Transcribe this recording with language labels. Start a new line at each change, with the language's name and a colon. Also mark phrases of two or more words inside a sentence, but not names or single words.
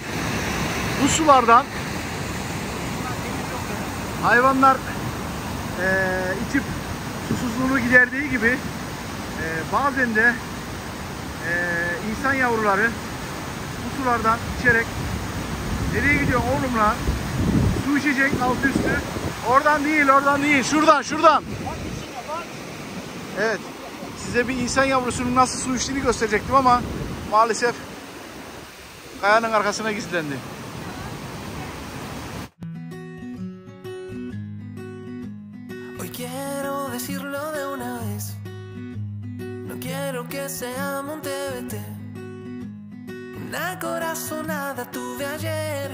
Turkish: Bu sulardan hayvanlar içip susuzluğunu giderdiği gibi bazen de insan yavruları bu sulardan içerek nereye gidiyor oğlum lan? Su içecek alt üstü. Oradan değil, oradan değil. Şuradan, şuradan. Evet. Size bir insan yavrusunun nasıl su içtiğini gösterecektim ama maalesef kayanın arkasına gizlendi.
Spanish: Hoy quiero decirlo de una vez. No quiero que sea un TBT. Una corazonada tuve ayer.